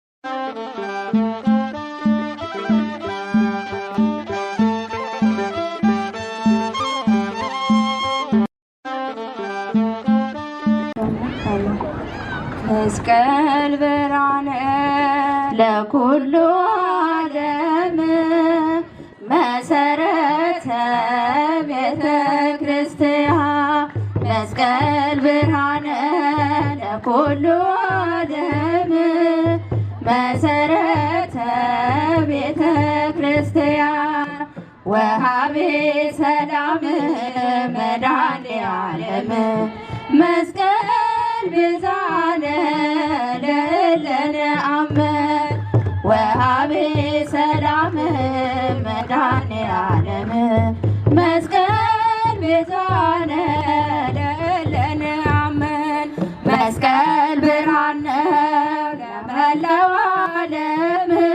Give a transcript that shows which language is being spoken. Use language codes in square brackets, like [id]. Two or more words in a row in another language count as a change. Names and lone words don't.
[gez] መስቀል ብርሃነ ለኩሉ ዓለም መሰረተ ቤተ ክርስቲያን መስቀል ብርሃነ ለኩሉ ዓለም መሰረተ ቤተ ክርስቲያን ወሃቤ ሰላም መድኃኔዓለም መስቀል ቤዛነ ለእለነ አመን ወሃቤ ሰላም መድኃኔዓለም መስቀል ቤዛነ ለእለነ አመን [am] መስቀል ብርሃን ነው ለመላው ዓለም